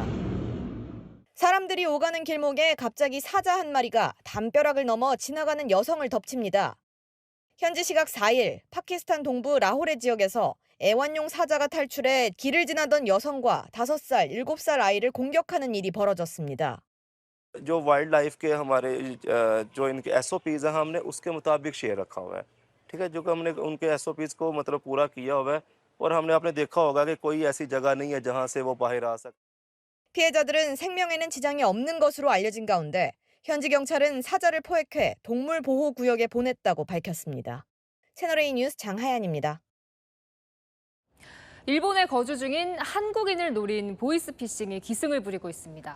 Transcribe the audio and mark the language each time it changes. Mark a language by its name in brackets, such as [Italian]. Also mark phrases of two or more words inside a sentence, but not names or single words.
[Korean] 사람들이 오가는 길목에 갑자기 사자 한 마리가 담벼락을 넘어 지나가는 여성을 덮칩니다. 현지 시각 4일 파키스탄 동부 라호레 지역에서 애완용 사자가 탈출해 길을 지나던 여성과 5살, 7살 아이를 공격하는 일이 벌어졌습니다. [Urdu] جو [English] wild life [Urdu] کے ہمارے جو ان کے SOPs ہیں ہم نے اس کے مطابق شیر رکھا ہوا ہے ٹھیک ہے، جو کہ ہم نے ان کے SOPs کو مطلب پورا کیا ہوا ہے اور ہم نے آپ نے دیکھا ہوگا کہ کوئی ایسی جگہ نہیں ہے جہاں سے وہ باہر آ سکتے. [Korean] 피해자들은 생명에는 지장이 없는 것으로 알려진 가운데 현지 경찰은 사자를 포획해 동물보호구역에 보냈다고 밝혔습니다. 채널A 뉴스 장하연입니다. 일본에 거주 중인 한국인을 노린 보이스피싱이 기승을 부리고 있습니다.